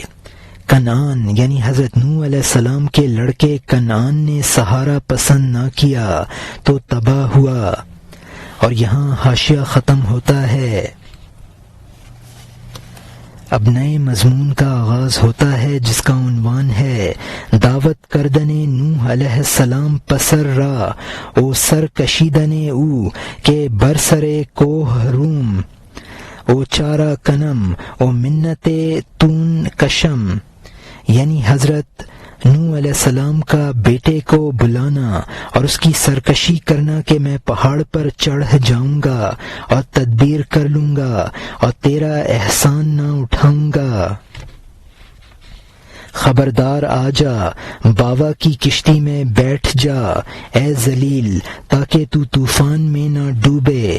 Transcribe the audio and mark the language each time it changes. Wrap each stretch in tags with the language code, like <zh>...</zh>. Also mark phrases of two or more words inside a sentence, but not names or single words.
<ur>کنعان یعنی حضرت نوح علیہ السلام کے لڑکے کنعان نے سہارا پسند نہ کیا تو تباہ ہوا۔ اور یہاں حاشیہ ختم ہوتا ہے۔ اب نئے مضمون کا آغاز ہوتا ہے جس کا عنوان ہے</ur> <fa>دعوت کردن نوح علیہ السلام پسر را او سر کشیدن او کہ برسر کوہ روم او چارہ کنم او منت تون کشم،</fa> <ur>یعنی حضرت نوح علیہ السلام کا بیٹے کو بلانا اور اس کی سرکشی کرنا کہ میں پہاڑ پر چڑھ جاؤں گا اور تدبیر کر لوں گا اور تیرا احسان نہ اٹھاؤں گا۔ خبردار آ جا، باوا کی کشتی میں بیٹھ جا اے ذلیل تاکہ تو طوفان میں نہ ڈوبے۔</ur>